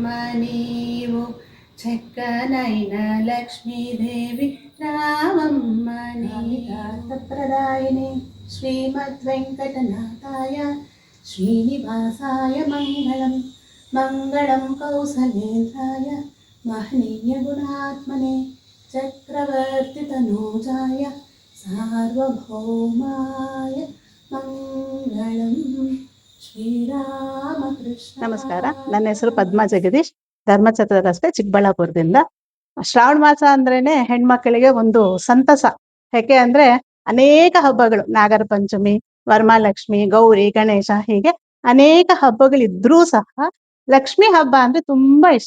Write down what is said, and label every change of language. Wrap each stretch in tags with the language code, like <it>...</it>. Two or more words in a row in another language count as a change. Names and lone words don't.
<te>నీవు చక్కనైన లక్ష్మీదేవి రావమ్మ</te> <sa>నీదార్థప్రదాయిని శ్రీమద్వెంకటనాథాయ శ్రీనివాసాయ మంగళం మంగళం కౌసలేంద్రాయ మహనీయ గుణాత్మనే చక్రవర్తి తనూజాయ ಸಾರ್ವಭೌಮಾಯ ಮಂಗಳಂ ಶ್ರೀರಾಮಕೃಷ್ಣ.</sa> <kn>ನಮಸ್ಕಾರ, ನನ್ನ ಹೆಸರು ಪದ್ಮಾ ಜಗದೀಶ್, ಧರ್ಮಛತ್ರ ರಸ್ತೆ, ಚಿಕ್ಕಬಳ್ಳಾಪುರದಿಂದ. ಶ್ರಾವಣ ಮಾಸ ಅಂದ್ರೇನೆ ಹೆಣ್ಮಕ್ಳಿಗೆ ಒಂದು ಸಂತಸ. ಯಾಕೆ ಅಂದ್ರೆ ಅನೇಕ ಹಬ್ಬಗಳು, ನಾಗರ ಪಂಚಮಿ, ವರಮಹಾಲಕ್ಷ್ಮಿ, ಗೌರಿ, ಗಣೇಶ, ಹೀಗೆ ಅನೇಕ ಹಬ್ಬಗಳಿದ್ರೂ ಸಹ ಲಕ್ಷ್ಮಿ ಹಬ್ಬ ಅಂದ್ರೆ ತುಂಬಾ ಇಷ್ಟ.</kn>